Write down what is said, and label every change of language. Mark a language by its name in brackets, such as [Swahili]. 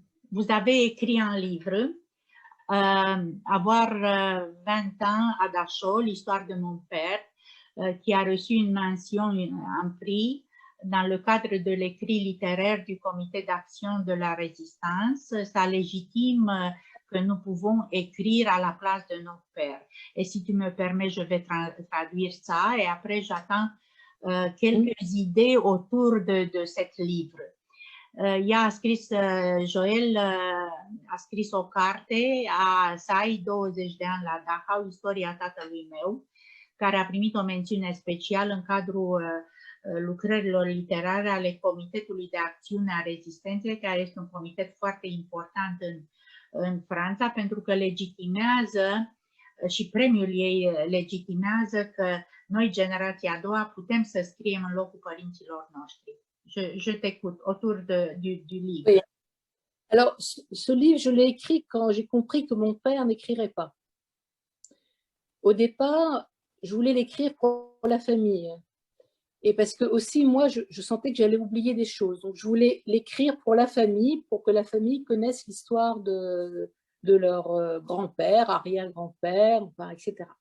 [French] Vous avez écrit un livre, Avoir 20 ans à Dachau, l'histoire de mon père, qui a reçu une mention, un prix, dans le cadre de l'écrit littéraire du Comité d'action de la résistance. Ça légitime que nous pouvons écrire à la place de nos pères. Et si tu me permets, je vais traduire ça et après j'attends quelques idées autour de cet livre. [Romanian] Ea a scris, Joel a scris o carte, Să ai 20 de ani la Dachau, istoria tatălui meu, care a primit o mențiune specială în cadrul lucrărilor literare ale Comitetului de Acțiune a Rezistenței, care este un comitet foarte important în Franța, pentru că legitimează și premiul ei legitimează că noi, generația a doua, putem să scriem în locul părinților noștri. [French] Je t'écoute autour du livre. Oui. Alors, ce livre, je l'ai écrit quand j'ai compris que mon père n'écrirait pas. au départ, je voulais l'écrire pour la famille. Et parce que aussi, moi, je sentais que j'allais oublier des choses. Donc, je voulais l'écrire pour la famille, pour que la famille connaisse l'histoire de leur grand-père, arrière-grand-père, enfin, etc.